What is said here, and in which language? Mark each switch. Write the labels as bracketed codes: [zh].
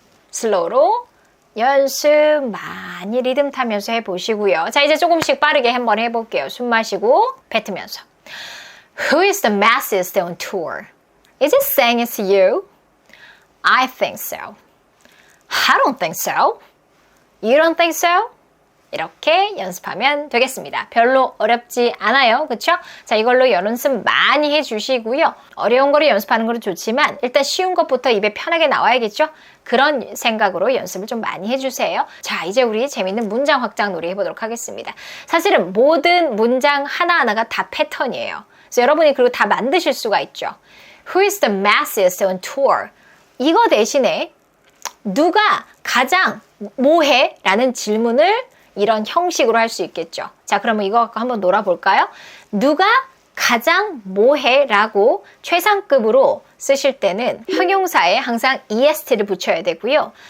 [ko] 슬로우로 연습 많이 리듬 타면서 해보시고요. 자, 이제 조금씩 빠르게 한번 해볼게요. 숨 마시고 뱉으면서. [en] Who is the massest on tour? Is it saying it's you? I think so. I don't think so. You don't think so? [ko] 이렇게 연습하면 되겠습니다. 별로 어렵지 않아요. 그쵸? 자, 이걸로 연습 많이 해주시고요. 어려운 거를 연습하는 것도 좋지만 일단 쉬운 것부터 입에 편하게 나와야겠죠? 그런 생각으로 연습을 좀 많이 해주세요. 자, 이제 우리 재밌는 문장 확장 놀이 해보도록 하겠습니다. 사실은 모든 문장 하나하나가 다 패턴이에요. 그래서 여러분이 그리고 다 만드실 수가 있죠. [en] Who is the massiest on tour? [ko] 이거 대신에 누가 가장 뭐해? 라는 질문을 이런 형식으로 할 수 있겠죠. 자, 그러면 이거 갖고 한번 놀아볼까요? 누가 가장 뭐해? 라고 최상급으로 쓰실 때는 형용사에 항상 est를 붙여야 되고요.